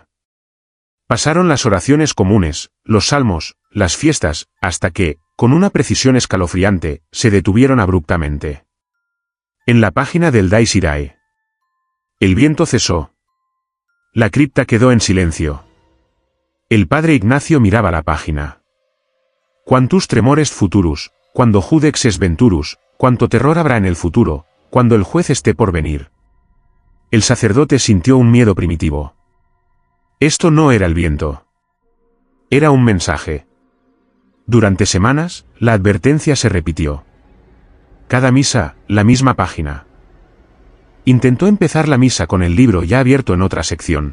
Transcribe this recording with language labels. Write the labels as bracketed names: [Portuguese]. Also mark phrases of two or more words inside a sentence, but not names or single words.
[Spanish] Pasaron las oraciones comunes, los salmos, las fiestas, hasta que, con una precisión escalofriante, se detuvieron abruptamente. En la página del Dies Irae. El viento cesó. La cripta quedó en silencio. El padre Ignacio miraba la página. [Latin] Quantus tremores futurus, cuando judex es venturus, [Spanish] cuánto terror habrá en el futuro, cuando el juez esté por venir. El sacerdote sintió un miedo primitivo. Esto no era el viento. Era un mensaje. Durante semanas, la advertencia se repitió. Cada misa, la misma página. Intentó empezar la misa con el libro ya abierto en otra sección.